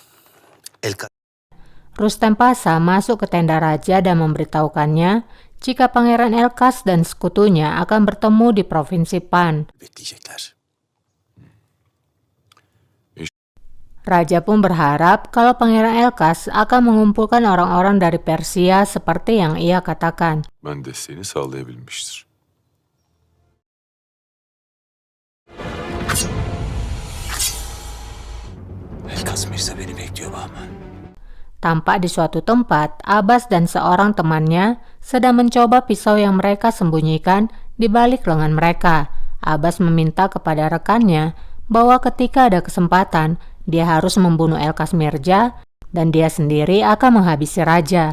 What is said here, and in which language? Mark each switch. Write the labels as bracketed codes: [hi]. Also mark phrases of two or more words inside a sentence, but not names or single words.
[id] Rustem Pasa masuk ke tenda Raja dan memberitahukannya jika Pangeran Elkas dan sekutunya akan bertemu di Provinsi Pan. [tr] bekleyecekler. [id] Raja pun berharap kalau Pangeran Elkas akan mengumpulkan orang-orang dari Persia seperti yang ia katakan. [tr] Ben desteğini sağlayabilmiştir. Elkas Mirza beni bekliyor Bahman. [id] Tampak di suatu tempat, Abbas dan seorang temannya sedang mencoba pisau yang mereka sembunyikan di balik lengan mereka. Abbas meminta kepada rekannya bahwa ketika ada kesempatan, dia harus membunuh Elkas Mirza dan dia sendiri akan menghabisi Raja.